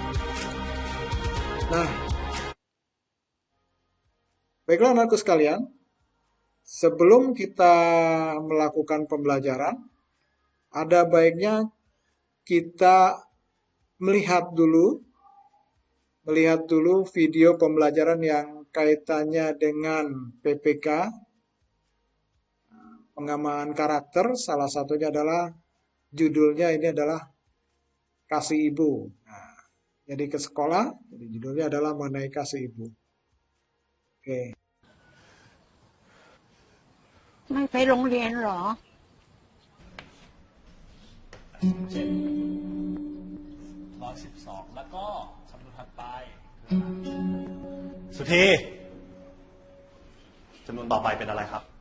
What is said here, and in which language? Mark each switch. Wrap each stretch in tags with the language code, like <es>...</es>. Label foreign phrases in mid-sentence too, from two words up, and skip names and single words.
<id>Nah, baiklah anakku sekalian, sebelum kita melakukan pembelajaran, ada baiknya kita melihat dulu video pembelajaran yang kaitannya dengan PPK, pengembangan karakter. Salah satunya adalah judulnya ini adalah Kasih Ibu. Nah, jadi ke sekolah, jadi judulnya adalah mengenai kasih ibu. Oke.</id> <th>ไม่ไปโรงเรียนเหรอ 112 แล้วก็คำนวณถัดไปสุธีจำนวนต่อไปเป็นอะไรครับ</th>